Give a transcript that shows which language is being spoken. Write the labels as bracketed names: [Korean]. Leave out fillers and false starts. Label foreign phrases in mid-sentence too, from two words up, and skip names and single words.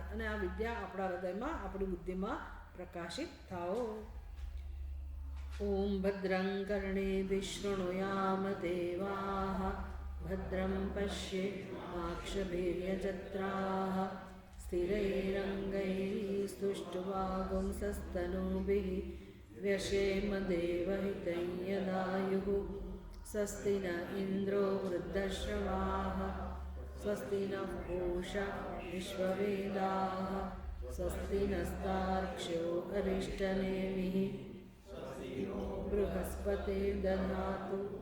[Gujarati] અને આ વિદ્યા આપણા હૃદયમાં, આપણી બુદ્ધિમાં પ્રકાશિત થાઓ. [Sanskrit] ઓમ ભદ્રં કર્ણેભિઃ શૃણુયામ દેવાઃ, ભદ્રં પશ્યેમાક્ષભીર્યજત્રાઃ, સ્થિરૈરङ्गैस्तुष्ट्वागुंसस्तनूभिः व्यशेम देवहितं यदायुः. स्वस्ति न इन्द्रो वृद्धश्रवाः, स्वस्ति नः पूषा विश्ववेदाः, स्वस्ति नस्तार्क्ष्यो अरिष्टनेमिः, बृहस्पतिर्दधातु.